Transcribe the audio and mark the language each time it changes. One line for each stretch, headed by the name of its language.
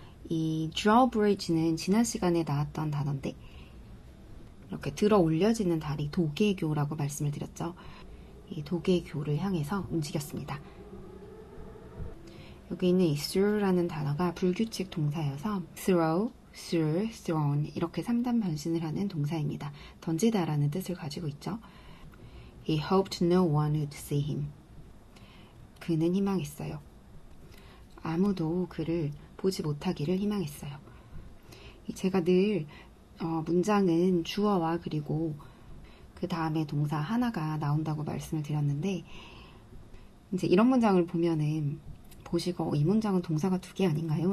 Korean: 이 drawbridge는 지난 시간에 나왔던 단어인데 이렇게 들어 올려지는 다리, 도개교라고 말씀을 드렸죠. 이 도개교를 향해서 움직였습니다. 여기 있는 이 throw라는 단어가 불규칙 동사여서 throw, threw, thrown 이렇게 3단 변신을 하는 동사입니다. 던지다라는 뜻을 가지고 있죠.
English: He hoped no one would see him.
Korean: 그는 희망했어요. 아무도 그를 보지 못하기를 희망했어요. 제가 늘 문장은 주어와 그리고 그 다음에 동사 하나가 나온다고 말씀을 드렸는데 이제 이런 문장을 보면은 보시고 이 문장은 동사가 2개 아닌가요?